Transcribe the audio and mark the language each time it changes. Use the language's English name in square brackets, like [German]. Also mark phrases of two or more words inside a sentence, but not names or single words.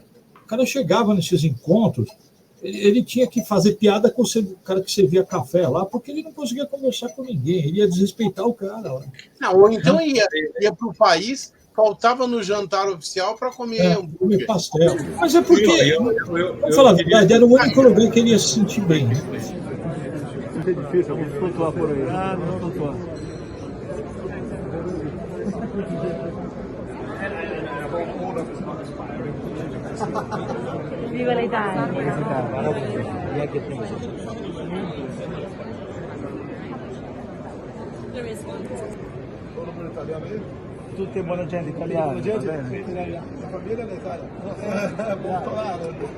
[Portuguese] O cara chegava nesses encontros, ele tinha que fazer piada com o cara que servia café lá, porque ele não conseguia conversar com ninguém, ele ia desrespeitar o cara lá. Não, ou então ia para o país, faltava no jantar oficial para comer comer pastel. Mas é porque, vamos falar a verdade, era o único lugar que ele ia se sentir bem. Né? É difícil, alguém pontuar por aí. Não pontuar. [Italian] Viva l'Italia! Tutti buona gente italiana. La famiglia è l'Italia. Molto raro.